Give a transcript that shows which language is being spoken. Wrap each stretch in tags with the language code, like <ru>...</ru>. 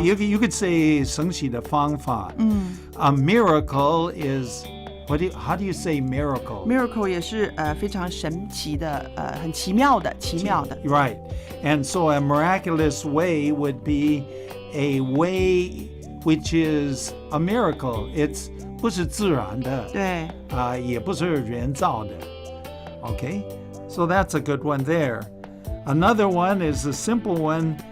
<en>you could say</en> <zh>神奇的方法.</zh> <en>A miracle is how do you say miracle?</en> <zh>miracle 也是非常神奇的很奇妙的</zh> <en>Right. And so a miraculous way would be a way which is a miracle.</en> <zh>It's 不是自然的，对也不是人造的.Okay?</zh> <en>So that's a good one there. Another one is a simple one.</en>